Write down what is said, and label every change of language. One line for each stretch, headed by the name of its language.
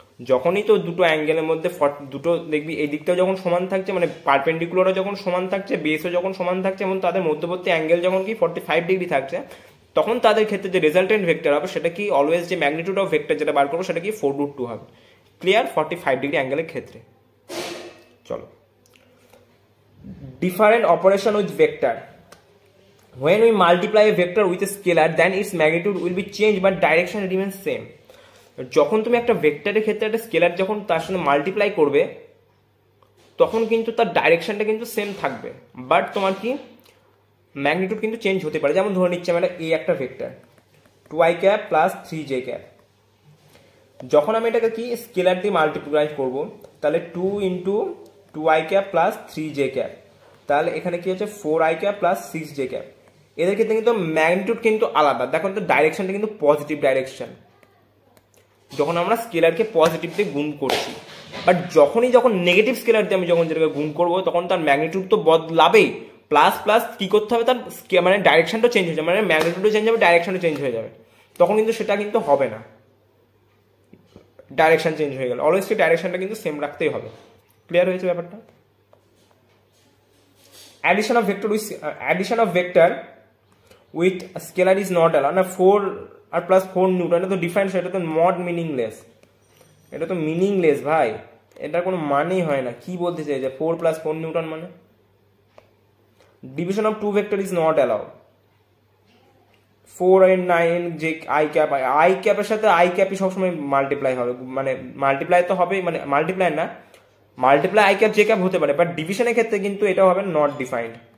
Bangla: যখনই তো দুটো অ্যাঙ্গেলের মধ্যে দুটো দেখবি এই দিকটাও যখন সমান থাকছে, মানে পারপেন্ডিকুলারও যখন সমান থাকছে, বেসও যখন সমান থাকছে, এবং তাদের মধ্যবর্তী অ্যাঙ্গেল যখন কি 45 ডিগ্রি থাকছে, তখন তাদের ক্ষেত্রে যে রেজাল্টেন্ট ভেক্টর হবে সেটা কি অলওয়েজ যে ম্যাগনিটিউড অফ ভেক্টর যেটা বার করবো সেটা কি 4√2 হবে। ক্লিয়ার? 45 ডিগ্রি অ্যাঙ্গেলের ক্ষেত্রে। চলো,
English: different operation with vector. When we multiply a vector with a scalar, then its magnitude will be changed but direction remains same.
Bangla: যখন তুমি একটা ভেক্টরের ক্ষেত্রে একটা স্কেলার যখন তার সাথে মাল্টিপ্লাই করবে তখন কিন্তু তার ডাইরেকশনটা কিন্তু সেম থাকবে, বাট তোমার কি ম্যাগনিটিউড কিন্তু চেঞ্জ হতে পারে। যেমন ধরে নিচ্ছি আমরা একটা vector 2i cap plus 3j cap. যখন আমি এটাকে কি স্কেলার দিয়ে মাল্টিপ্লাই করব, তাহলে 2 into 2i cap plus 3j cap, তাহলে এখানে কি হচ্ছে 4i cap plus 6j cap. এদের ক্ষেত্রে কিন্তু ম্যাগনিটিউড কিন্তু আলাদা। দেখো তো ডাইরেকশনটা কিন্তু পজিটিভ ডাইরেকশন যখন আমরা স্কেলারকে পজিটিভ দিয়ে গুণ করছি, বাট যখন নেগেটিভ স্কেলার দিয়ে আমি যখন যেটাকে গুণ করবো তখন তার ম্যাগনিটিউড তো বদলাবেই, প্লাস প্লাস কি করতে হবে, তার মানে ডাইরেকশনটা চেঞ্জ হয়ে যাবে, মানে ম্যাগনিটিউডও চেঞ্জ হবে, ডাইরেকশনও চেঞ্জ হয়ে যাবে। তখন কিন্তু সেটা কিন্তু হবে না, ডাইরেকশন চেঞ্জ হয়ে গেল। অলওয়েজ কি ডাইরেকশনটা কিন্তু সেম রাখতেই হবে। ক্লিয়ার হয়েছে ব্যাপারটা?
English: addition of vector with scalar is not allowed না।
Bangla: 4 আর প্লাস 4 নিউটন, এটা তো ডিফারেন্স, এটা তো নট মিনিংলেস, এটা তো মিনিংলেস ভাই, এটার কোনো মানেই হয় না। কি বলতে চাই যে 4 প্লাস 4 নিউটন মানে? Division of two vector is not allowed. 4 and 9 যে আই ক্যাপের সাথে আই ক্যাপই সবসময় মাল্টিপ্লাই হবে, মানে মাল্টিপ্লাই তো হবে, মানে মাল্টিপ্লাই না, multiply I cap J cap হতে পারে, বাট ডিভিশনের ক্ষেত্রে কিন্তু এটা হবে নট ডিফাইন্ড।